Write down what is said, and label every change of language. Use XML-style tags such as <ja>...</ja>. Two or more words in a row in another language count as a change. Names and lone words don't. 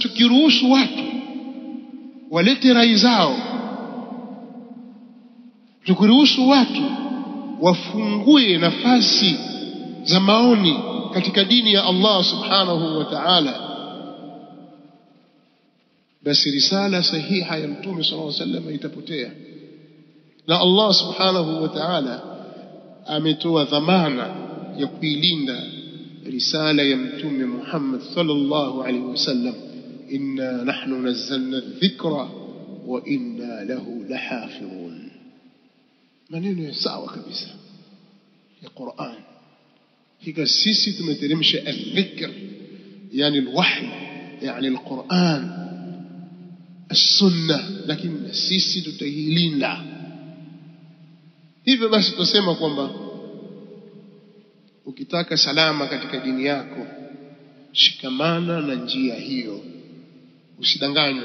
<sw>Sasa tukiruhusu watu walete rai zao, tukuruhusu watu wafungue nafasi za maoni katika dini ya Allah</sw> <ar>سبحانه وتعالى,</ar> <sw>basi risala sahiha ya Mtume</sw> <ar>صلى الله عليه وسلم</ar> <sw>itapotea. Na Allah</sw> <ar>سبحانه وتعالى</ar> <sw>ametoa dhamana ya kuilinda risala ya Mtume Muhammad</sw> <ar>صلى الله عليه وسلم, إنا نحن نزلنا الذكر وإنا له لحافظون.</ar> <sw>Maneno ya sawa kabisa ya Qur'an. Hika sisi tumeteremsha al-dhikr, yani al-wahy, yani al-Qur'an, as-sunnah, lakini sisi tutailinda. Hivyo basi tutasema kwamba ukitaka salama katika dini yako, shikamana na njia hiyo, usidanganywe.</sw>